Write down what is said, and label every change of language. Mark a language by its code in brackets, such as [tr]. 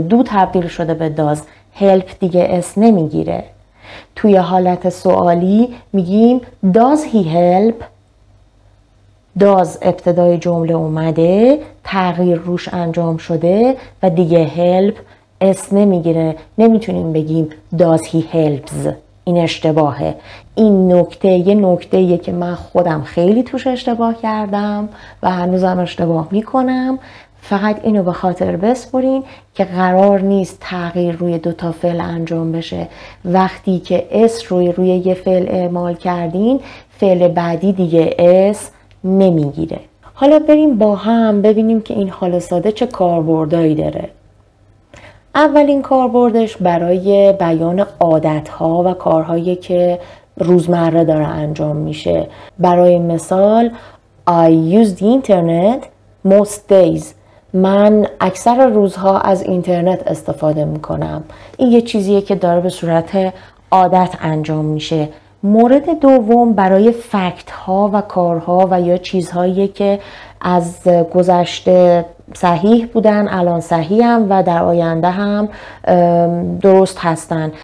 [fa] دو تبدیل شده به داز. help دیگه اس نمیگیره. توی حالت سوالی میگیم [en] does he help؟ [fa] does ابتدای جمله اومده، تغییر روش انجام شده و دیگه help اس نمیگیره. نمیتونیم بگیم [en] does he helps. [fa] این اشتباهه. این نکته یه نکته‌ایه که من خودم خیلی توش اشتباه کردم و هنوزم اشتباه میکنم. فقط اینو به خاطر بسپرین که قرار نیست تغییر روی دو تا فعل انجام بشه. وقتی که اس روی یه فعل اعمال کردین فعل بعدی دیگه اس نمیگیره. حالا بریم با هم ببینیم که این حال ساده چه کاربردایی داره. اولین کاربردش برای بیان عادت‌ها و کارهایی که روزمره داره انجام میشه. برای مثال [en] I use the internet most days. [fa] من اکثر روزها از اینترنت استفاده میکنم. این یه چیزیه که داره به صورت عادت انجام میشه. مورد دوم برای فکت ها و کارها و یا چیزهایی که از گذشته صحیح بودن الان صحیح هم و در آینده هم درست هستن.